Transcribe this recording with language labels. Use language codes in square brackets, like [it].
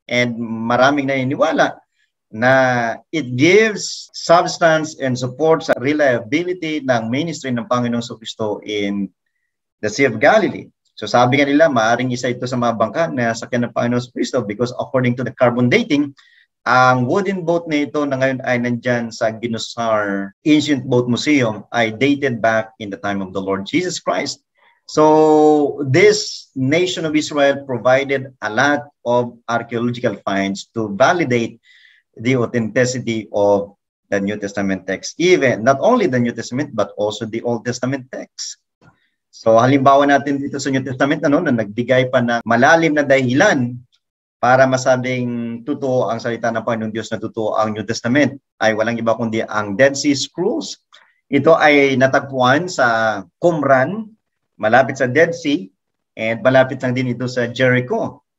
[en] And [tl] maraming naniniwala na [en] it gives substance and support sa reliability ng ministry ng Panginoong Kristo in the Sea of Galilee. [tl] So sabi nga nila, maaaring isa ito sa mga bangka na sakyan ng Panginoong Kristo [en] because according to the carbon dating, [tl] ang wooden boat na ito na ngayon ay nandyan sa Ginosar Ancient Boat Museum ay [en] dated back in the time of the Lord Jesus Christ. So this nation of Israel provided a lot of archaeological finds to validate the authenticity of the New Testament text. Even, not only the New Testament, but also the Old Testament text. [tl] So halimbawa natin dito sa New Testament na nagbigay pa ng malalim na dahilan para masabing totoo ang salita ng Panginoong Diyos na totoo ang New Testament ay walang iba kundi ang Dead Sea Scrolls. Ito ay natagpuan sa Qumran, malapit sa Dead Sea, and malapit lang din ito sa Jericho.